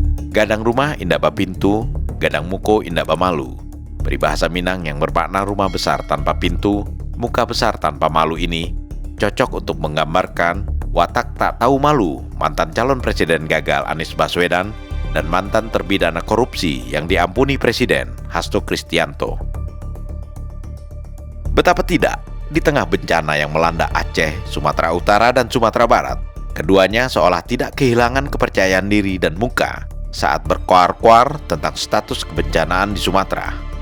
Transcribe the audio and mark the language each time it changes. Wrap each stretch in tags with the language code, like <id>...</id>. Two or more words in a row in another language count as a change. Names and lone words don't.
<min>Gadang rumah indak bapintu, gadang muko indak bamalu.</min> <id>Peribahasa Minang yang bermakna rumah besar tanpa pintu, muka besar tanpa malu ini cocok untuk menggambarkan watak tak tahu malu mantan calon presiden gagal Anies Baswedan dan mantan terpidana korupsi yang diampuni Presiden Hasto Kristianto. Betapa tidak, di tengah bencana yang melanda Aceh, Sumatera Utara, dan Sumatera Barat, keduanya seolah tidak kehilangan kepercayaan diri dan muka saat berkoar-koar tentang status kebencanaan di Sumatera.</id>